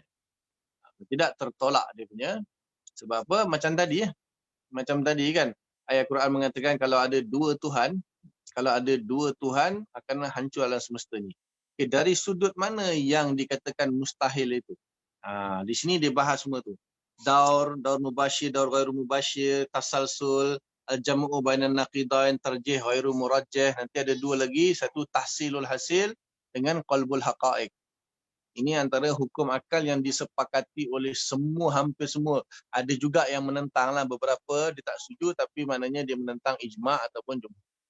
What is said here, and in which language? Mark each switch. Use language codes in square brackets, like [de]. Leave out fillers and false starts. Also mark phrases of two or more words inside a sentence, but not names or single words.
[ms] Tidak tertolak dia punya. Sebab apa? Macam tadi kan. Ayat Quran mengatakan kalau ada 2 Tuhan akan hancur alam semesta ni. Okay, dari sudut mana yang dikatakan mustahil itu? Di sini dia bahas semua tu. [ar] دور مباشر، دور غير مباشر، تسلسل, الجمع بين النقيضين، ترجيح غير مرجح. [ms] Nanti ada 2 lagi, satu [ar] تحصيل الحاصل [ms] dengan [ar] قلب الحقائق. [ms] Ini antara hukum akal yang disepakati oleh hampir semua. Ada juga yang menentang lah, beberapa dia tak setuju, tapi maknanya dia menentang ijma' ataupun jumhur.